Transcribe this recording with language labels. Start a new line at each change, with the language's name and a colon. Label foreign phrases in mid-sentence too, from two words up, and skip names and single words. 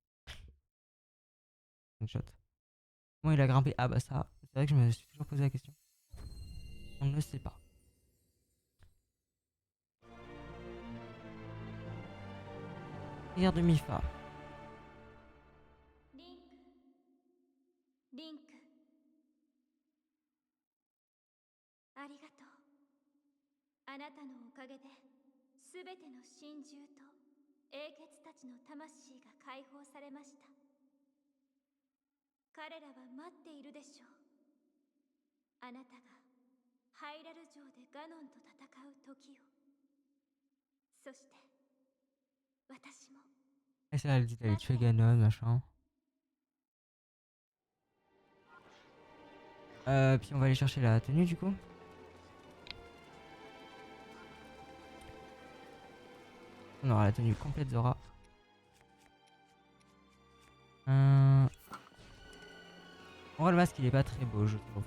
English: One shot.
French: Comment il a grimpé? Ah, bah, ça. C'est vrai que je me suis toujours posé la question. On ne le sait pas. Prière de Mifa.
Japanese: Link. ありがとう。あなたのおかげで、すべての神獣と英傑たちの魂が解放されました。彼らは待っているでしょう。あなたがハイラル城でガノンと戦う時を。そして私も。
French: Et ça, elle dit d'aller tuer Ganon, machin. Puis on va aller chercher la tenue du coup. On aura la tenue complète Zora. En vrai, le masque il est pas très beau, je trouve.